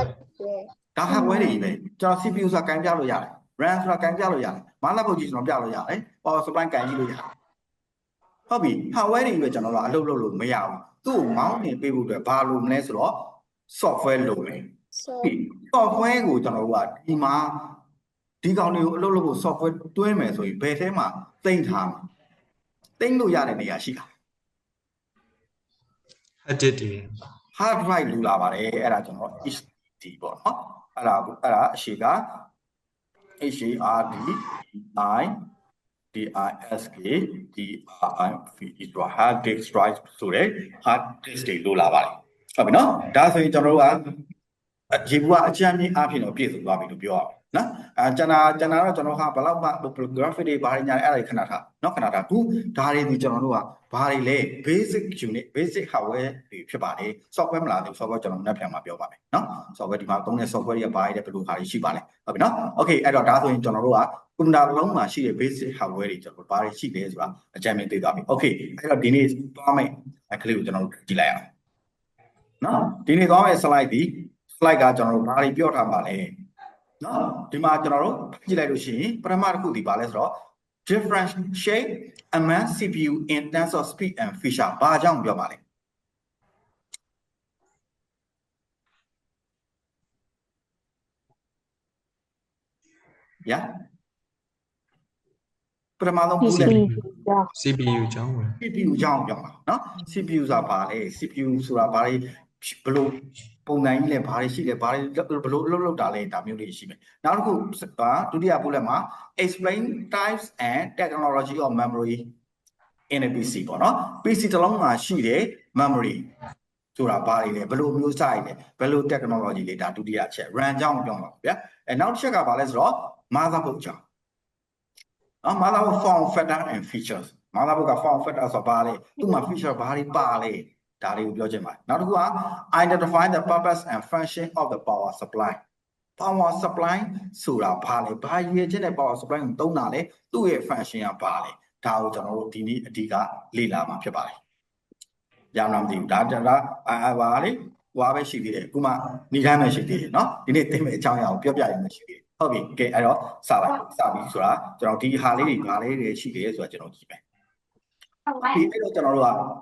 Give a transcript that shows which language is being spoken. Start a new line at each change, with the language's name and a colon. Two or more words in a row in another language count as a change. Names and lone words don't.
Burmese: ဒါ hardware တွေပဲကျွန်တော် CPU ဆိုတာကင်ပြလို့ရတယ် RAM ဆိုတာကင်ပြလို့ရတယ်မလာဖို့ကြီးကျွန်တော်ပြလို့ရတယ်
English: power supply
Burmese: ကင်ကြည့်လို့ရတယ်ဟုတ်ပြီ hardware တွေပဲကျွန်တော်တို့အလုပ်လုပ်လို့မရဘူးသူ့ကိုမောင်းနေပေးဖို့အတွက်ဘာလို့မလဲဆိုတော့ software လုပ်မယ် software ကိုကျွန်တော်တို့ကဒီမှာဒီကောင်တွေကိုအလုပ်လုပ်ဖို့ software တွင်းမယ်ဆိုရင်ဘယ်ထဲမှာသိမ်းထားမှာသိမ်းလို့ရတဲ့နေရာရှိတာ
English: hard disk တွေ hard drive
Burmese: လူလာပါတယ်အဲ့ဒါကျွန်တော် HDD ပေါ့နော်အဲ့ဒါအရှိက
English: HARD I DISK DRIVE
Burmese: တို့
English: hard disk drive
Burmese: ဆိုတဲ့
English: hard disk
Burmese: တွေလိုလာပါတယ်ဟုတ်ပြီနော်ဒါဆိုရင်ကျွန်တော်တို့ကရေဘူးကအချမ်းမြင့်အဖြစ်တော့ပြည့်စုံ သွားပြီလို့ပြောရမယ်နော်ကျန်တာတော့ကျွန်တော်ဟာဘယ်လောက်မှ graphic တွေဘာတွေညာအဲ့ဒါခဏထားနော်ခဏထားခုဒါတွေဒီကျွန်တော်တို့ကဘာတွေလဲ
English: basic unit basic hardware
Burmese: တွေဖြစ်ပါတယ် software မလားဒီ software ကျွန်တော်နောက်ပြန်မှာပြောပါမယ်နော် software ဒီမှာသုံးတဲ့ software တွေကဘာတွေလဲဘယ်လိုဟာတွေရှိပါလဲဟုတ်ပြီနော် okay အဲ့တော့ဒါဆိုရင်ကျွန်တော်တို့က computer လုံးမှာရှိတဲ့
English: basic hardware
Burmese: တွေကျွန်တော်ဘာတွေရှိလဲဆိုတာအကြမ်းမြ င်သိသွားပြီ okay အဲ့တော့ဒီနေ့သွားမယ်အခလေးကိုကျွန်တော်တို့ကြည့်လိုက်အောင်နော်ဒီနေ့သွားမယ် slide ဒီ slide ကကျွန်တော်တို့ဘာတွေပြောထားပါလဲနော်ဒီမှာကျွန်တော်တို့ကြည့်လိုက်လို့ရှိရင်ပထမတစ်ခုဒီပါလဲဆိုတော့
English: differentiate among CPU in terms of speed and feature
Burmese: ဘာကြောင့်ပြောပါလဲYeah ပထမဆုံးဘူးလေ CPU ကြောင်းဝင် CPU ကြောင့်ပြောမှာနော် CPU ဆိုတာဘာလဲ CPU ဆိုတာဘာတွေဘယ်လိုပုံစံကြီးလဲဘာတွေရှိလဲဘာတွေဘယ်လိုလုပ်တာလဲဒါမျိုးလေးရှိမယ်နောက်တစ်ခုဒုတိယဘူးလက်မှာ
English: explain types and technology of memory in a PC
Burmese: ပေါ့နော် PC တစ် လုံးမှာရှိတဲ့ memory ဆိုတာဘာတွေလဲဘယ်လိုမျိုးစားရလဲဘယ်လို technology လဲဒါဒုတိယချက် RAM ကြောင့်ပြောမှာဗျာနောက်တစ်ချက်ကဘာလဲဆိုတော့ motherboard ကြောင့်နော်
English: motherboard form factor and features motherboard
Burmese: က
English: form factor
Burmese: ဆိုတာဘာလဲသူ့မှာ feature ဘာတွေပါလဲဒါလေးကိုပြောချင်ပါတယ်နောက်တစ်ခုက
English: identify the purpose and function of the power supply power supply
Burmese: ဆိုတာဘာလဲဘာရည်ရွယ်ချက်နဲ့
English: power supply
Burmese: ကိုသုံးတာလဲသူ့ရဲ့ function ကဘာလဲဒါကိုကျွန်တော်တို့ဒီနေ့အဓိကလေ့လာမှာဖြစ်ပါတယ်ရမလားမသိဘူးဒါဘာလေဟွာပဲရှိသေးတယ်အခုမှနေတိုင်းပဲရှိသေးတယ်เนาะဒီနေ့သိမယ့်အကြောင်းအရာကိုပြောပြရမယ်ရှိသေးတယ်ဟုတ်ပြီကဲအဲ့တော့စပြီဆိုတာကျွန်တော်ဒီဟာလေးတွေဘာလေးတွေရှိသေးတယ်ဆိုတာကျွန်တော်ကြည့်မယ်ဒီအဲ့တော့ကျွန်တော်တို့က